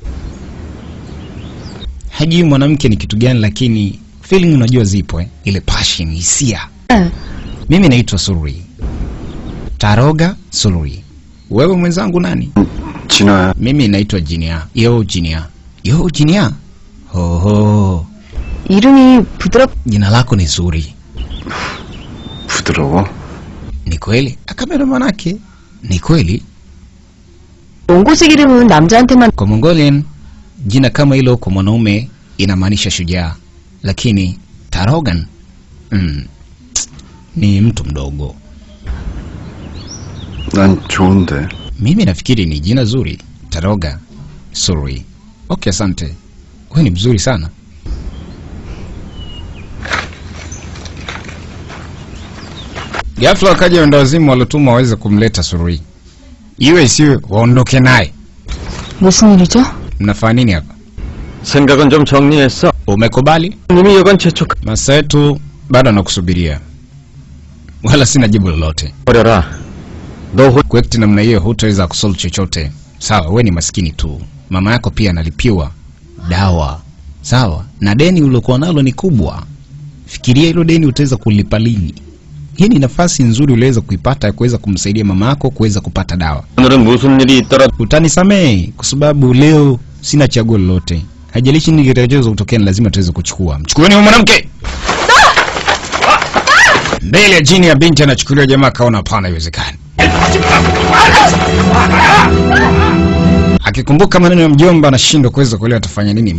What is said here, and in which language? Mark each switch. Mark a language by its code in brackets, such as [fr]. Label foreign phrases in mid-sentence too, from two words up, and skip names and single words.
[sw] Hajui mwanamke ni kitu gani lakini feeling unajua zipo ile passion, hisia. Mimi naitwa Sururi. Taroga Sururi. Wewe mwenzangu nani? [ko] 진아야. [sw] Mimi naitwa Jinia. Yo Jinia. Yo Jinia. Ho. [ko] 이름이 부드럽. [sw] Jina lako ni Zuri. [ko] 부드러워? [sw] Ni kweli? Akamera manake. Ni kweli? [ko] 몽고식 이름은 남자한테만. [sw] Kwa Mongolian jina kama hilo kwa mwanaume inamaanisha shujaa, lakini Tarogan ni mtu mdogo. [ko] 난 좋은데. [sw] Mimi nafikiri ni jina zuri. Taroga Suri. Okay, asante. Wewe ni mzuri sana. Ghafla wakaja wenda wazimu walotumwa waweze kumleta Suri. Iwe isiwe waondoke naye. [ko] 무슨 일이죠? [sw] Mnafanya nini hapa? [ko] 생각은 좀 정리했어. [sw] Umekubali? [ko] 님이 여간 재촉. [sw] Masa yetu bado anakusubiria. Wala sina jibu lolote. [ko] 버려라. 너 [sw] Kwekti namna hiyo hutaweza kusolve chochote. Sawa, wewe ni maskini tu. Mama yako pia analipiwa dawa. Sawa, na deni ulokuwa nalo ni kubwa. Fikiria hilo deni utaweza kulipa lini? Hii ni nafasi nzuri uliweza kuipata ya kuweza kumsaidia mama yako kuweza kupata dawa. [ko] 오늘은 무슨 일이 있더라. [sw] Utanisamehe kwa sababu leo sina chaguo lolote. Haijalishi nini kitakachoza kutokea, lazima tuweze kuchukua. Mchukueni huyo mwanamke. Mbele ya jini ya binti anachukuliwa, jamaa kaona hapana, haiwezekani. Akikumbuka maneno ya mjomba anashindwa kuweza kuelewa atafanya nini.